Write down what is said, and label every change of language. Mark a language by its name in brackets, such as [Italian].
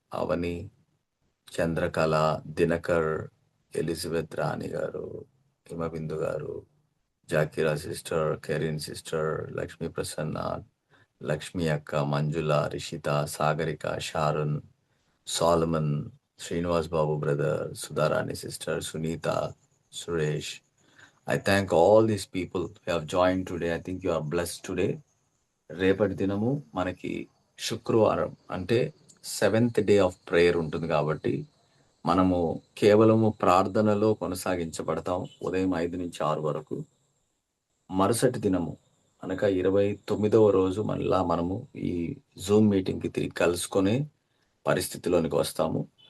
[Telugu] అవని, Chandrakala, Dinakar, Elizabeth రాణి గారు, హిమబిందు గారు, జాకిరా sister, కెరీన్ sister, Lakshmi Prasanna, Lakshmi అక్క, మంజుల, Rishitha, Sagarika, షారున్, Solomon, Srinivas Babu brother, Sudharani sister, Sunitha, Suresh. [English] I thank all these people who have joined today. I think you are blessed today. [Telugu] రేపటి దినము మనకి శుక్రవారం అంటే [English] 7th day of prayer [Telugu] ఉంటుంది కాబట్టి మనము కేవలము ప్రార్థనలో కొనసాగించబడతాం ఉదయం 5 నుంచి 6 వరకు. మరుసటి దినము అనగా 29వ రోజు మళ్ళా మనము ఈ జూమ్ మీటింగ్కి తిరిగి కలుసుకునే పరిస్థితిలోనికి వస్తాము.